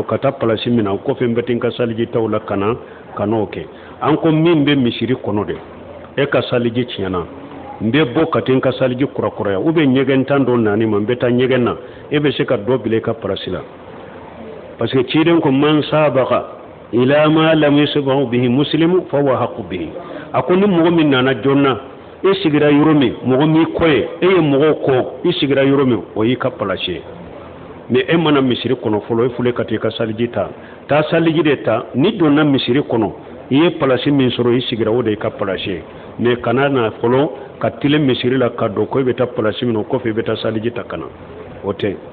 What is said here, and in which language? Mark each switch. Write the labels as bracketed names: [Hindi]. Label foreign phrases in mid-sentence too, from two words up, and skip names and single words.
[Bambara] ka taa palasi min na o kɔfɛ n bɛ taa ka saliji ta o la kana n'o kɛ an ko min bɛ misiri kɔnɔ de ka saliji tiɲɛna n bɛ bɔ ka taa ka saliji kurakuraya [French] ou bien [Bambara] ɲɛgɛn tan dɔ nani ma n bɛ taa ɲɛgɛn na bɛ se ka dɔ bila i ka palasi la [French] parce que [Bambara] ciden ko [Arabic] من سبق إلى ما لم يسبقه به مسلم فهو حق به [Bambara] a ko ni mɔgɔ min nana joona sigira yɔrɔ min mɔgɔ min kɔ ye ye mɔgɔ kɔ i sigira yɔrɔ min o y'i ka palasi ye mais mana misiri kɔnɔ fɔlɔ fule ka taa ka saliji ta saliji de ta ni donna misiri kɔnɔ i ye palasi min sɔrɔ i sigira o de y'i ka palasi ye mais kana na fɔlɔ ka tile misiri la ka don ko i bɛ taa palasi min o kɔfɛ i bɛ taa saliji ta kana o tɛ